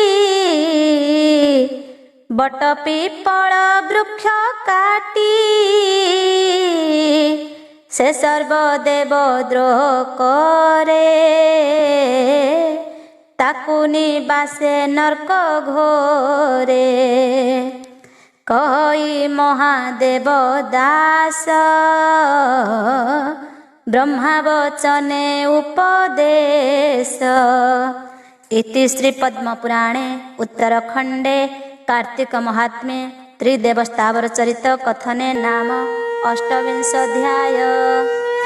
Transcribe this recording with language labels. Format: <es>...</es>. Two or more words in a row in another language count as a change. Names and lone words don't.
<or>ବଟ ପିପଳ ବୃକ୍ଷ କାଟି ସେ ସର୍ବଦେବ ଦ୍ରୋହ କରେ ତାକୁ ନିବାସେ ନର୍କ ଘୋରେ କହି ମହାଦେବ ଦାସ ବ୍ରହ୍ମା ବଚନେ ଉପଦେଶ।</or> <sa>इति श्री पद्म पुराणे उत्तरखंडे कार्तिक महात्म्ये त्रिदेव स्थावर चरित कथने नाम अष्टविंश अध्याय।</sa>